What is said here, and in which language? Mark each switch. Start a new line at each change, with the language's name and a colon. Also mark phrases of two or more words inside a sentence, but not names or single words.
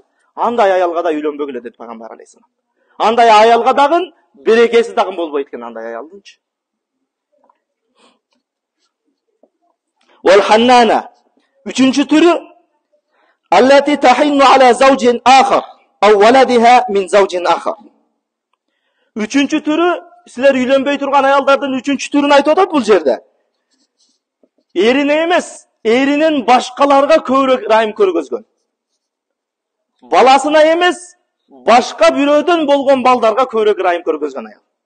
Kyrgyz: Андай аялга да үйлөнбөгүлө деп пайгамбар алейхисалам. Андай аялга дагы берекеси дагы болбойт экен андай аялдынчы.
Arabic: والحنانة.
Kyrgyz: Үчүнчү түрү
Arabic: التي تحن على زوج آخر أو ولدها من زوج آخر.
Kyrgyz: Үчүнчү түрү, силер үйлөнбөй турган аялдардын үчүнчү түрүн айтып атат бул жерде. Эрине эмес, эринин башкаларга көбүрөөк райым көргөзгөн. Баласына эмес, башка бирөөдөн болгон балдарга көбүрөөк райым көргөзгөн аял.